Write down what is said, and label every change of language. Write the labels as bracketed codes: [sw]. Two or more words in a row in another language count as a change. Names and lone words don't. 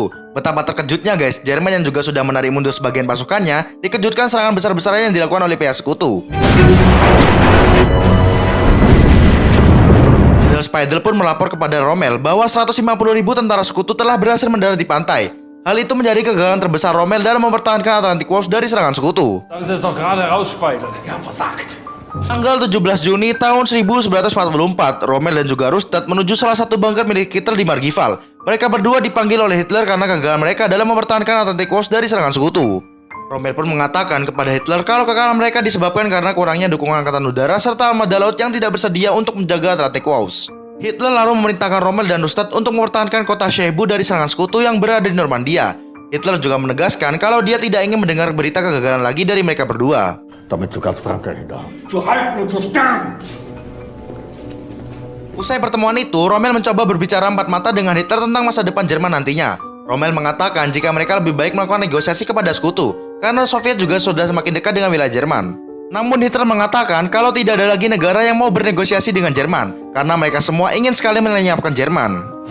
[id] Betapa terkejutnya guys, Jerman yang juga sudah menarik mundur sebagian pasukannya, dikejutkan serangan besar-besaran yang dilakukan oleh pihak sekutu. Jenderal Speidel pun melapor kepada Rommel bahwa 150.000 tentara sekutu telah berhasil mendarat di pantai. Hal itu menjadi kegagalan terbesar Rommel dalam mempertahankan Atlantic Walls dari serangan sekutu. [de] Sagen Sie es doch gerade raus, Speidel. Wir haben versagt. [id] Tanggal 17 Juni tahun 1944, Rommel dan juga Rustad menuju salah satu bunker milik Hitler di Margival. Mereka berdua dipanggil oleh Hitler karena kegagalan mereka dalam mempertahankan Atlantic Walls dari serangan sekutu. Rommel pun mengatakan kepada Hitler kalau kekalahan mereka disebabkan karena kurangnya dukungan angkatan udara serta armada laut yang tidak bersedia untuk menjaga Atlantic Walls. Hitler lalu memerintahkan Rommel dan Rustad untuk mempertahankan kota Cebu dari serangan sekutu yang berada di Normandia. Hitler juga menegaskan kalau dia tidak ingin mendengar berita kegagalan lagi dari mereka berdua. [de] Damit sogar Frankreich da. Zu halten und zu sterben! [id] Usai pertemuan itu, Rommel mencoba berbicara empat mata dengan Hitler tentang masa depan Jerman nantinya. Rommel mengatakan jika mereka lebih baik melakukan negosiasi kepada sekutu, karena Soviet juga sudah semakin dekat dengan wilayah Jerman. Namun Hitler mengatakan kalau tidak ada lagi negara yang mau bernegosiasi dengan Jerman, karena mereka semua ingin sekali melenyapkan Jerman.